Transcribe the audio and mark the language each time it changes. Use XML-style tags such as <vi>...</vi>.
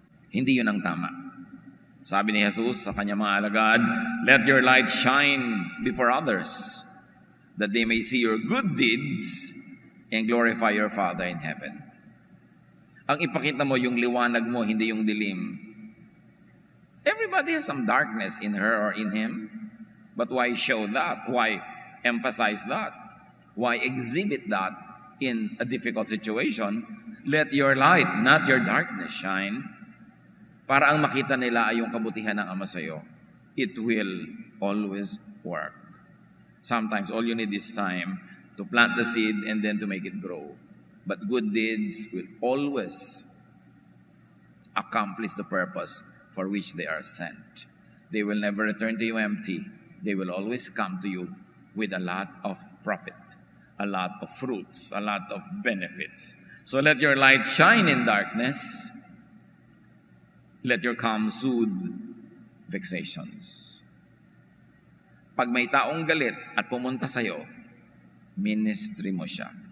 <tl>Hindi yun ang tama. Sabi ni Jesus sa kanyang mga alagad,</tl> <en>let your light shine before others, that they may see your good deeds and glorify your Father in heaven.</en> <tl>Ang ipakita mo yung liwanag mo, hindi yung dilim.</tl> <en>Everybody has some darkness in her or in him. But why show that? Why emphasize that? Why exhibit that in a difficult situation? Let your light, not your darkness, shine.</en> <tl>Para ang makita nila ay yung kabutihan ng Ama sa'yo.</tl> <en>It will always work. Sometimes all you need is time to plant the seed and then to make it grow. But good deeds will always accomplish the purpose for which they are sent. They will never return to you empty. They will always come to you with a lot of profit, a lot of fruits, a lot of benefits. So let your light shine in darkness. Let your calm soothe vexations.</en> <tl>Pag may taong galit at pumunta sa'yo, ministry mo siya.</tl>